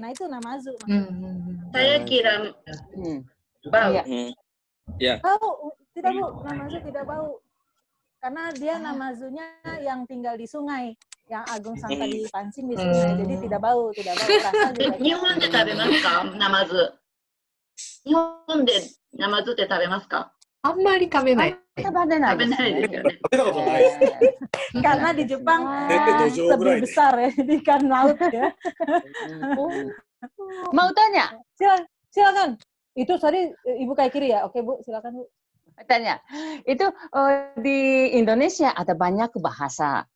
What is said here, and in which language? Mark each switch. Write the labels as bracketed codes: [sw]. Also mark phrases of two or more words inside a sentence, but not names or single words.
[id] Nah, itu namazu. Saya kira bau. Ya. Bau, tidak Bu. Namazu tidak bau. Karena dia namazunya yang tinggal di sungai. Yang Agung Sang tadi pancing di sungai. Jadi tidak bau, rasa juga. [ja] 日本で食べますか? Namazu. 日本でなまずで食べますか? あんまり食べない。食べないですね。 [id] Karena di Jepang lebih besar ya di ikan laut ya. Mau tanya? Silakan. Itu tadi Ibu Kaikiri ya. Oke Bu, silakan Bu. Tanya. Itu di Indonesia ada banyak bahasa.